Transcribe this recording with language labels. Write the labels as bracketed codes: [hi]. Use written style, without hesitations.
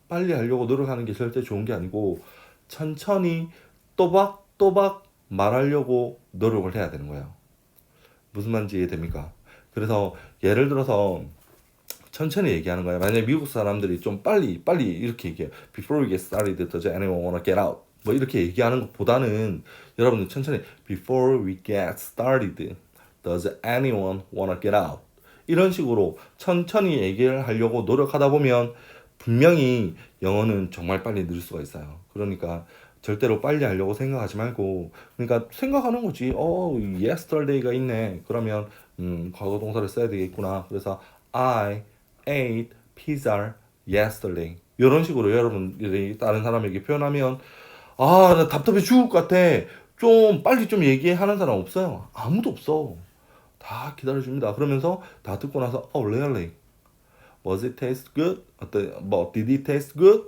[ko] 빨리 하려고 노력하는 게 절대 좋은 게 아니고 천천히 또박또박 말하려고 노력을 해야 되는 거예요. 무슨 말인지 이해됩니까? 그래서 예를 들어서 천천히 얘기하는 거예요. 만약에 미국 사람들이 좀 빨리 이렇게 얘기해요. [en] Before we get started, does anyone wanna get out? [ko] 뭐 이렇게 얘기하는 것보다는 여러분들 천천히 [en] Before we get started, does anyone wanna get out? [ko] 이런 식으로 천천히 얘기를 하려고 노력하다 보면 분명히 영어는 정말 빨리 늘 수가 있어요. 그러니까 절대로 빨리 하려고 생각하지 말고 그러니까 생각하는 거지. yesterday가 있네. 그러면 과거 동사를 써야 되겠구나. 그래서 [en] I ate pizza yesterday. [ko] 이런 식으로 여러분들이 다른 사람에게 표현하면 나 답답해 죽을 것 같아. 좀 빨리 좀 얘기하는 사람 없어요. 아무도 없어. 다 기다려줍니다. 그러면서 다 듣고 나서 [en] really? Was it taste good? did it taste good?